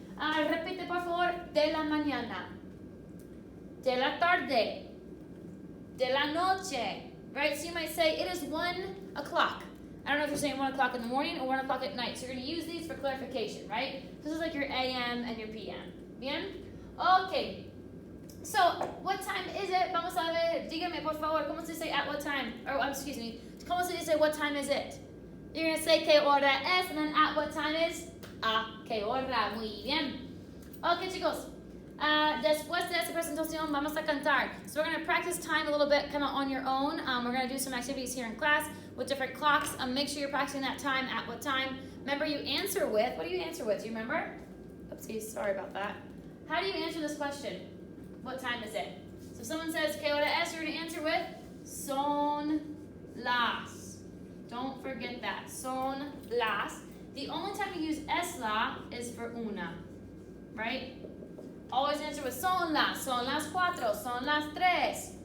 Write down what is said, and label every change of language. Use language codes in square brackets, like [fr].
[es] Repite, por favor, de la mañana, de la tarde, de la noche, right? [en] So you might say, it is 1 o'clock. I don't know if you're saying 1 o'clock in the morning or 1 o'clock at night. So you're going to use these for clarification, right? This is like your AM and your PM. Bien? Okay. So, what time is it? [es] Vamos a ver. Dígame, por favor, ¿cómo se dice [en] at what time? Or, excuse me, [es] ¿cómo se dice [en] what time is it? You're going to say [es] ¿qué hora es? [en] And then at what time is? [es] A qué hora. Muy bien. Okay, chicos. Después de esta presentación, vamos a cantar. [en] So, we're going to practice time a little bit kind of on your own. We're going to do some activities here in class with different clocks. Make sure you're practicing that time, at what time. Remember, you answer with, what do you answer with? Do you remember? Oopsies, sorry about that. How do you answer this question? What time is it? So if someone says, [es] ¿qué hora es? [en] You're going to answer with, son las. Don't forget that. Son las. The only time you use es la is for una, right? Always answer with [es] son las cuatro, son las tres.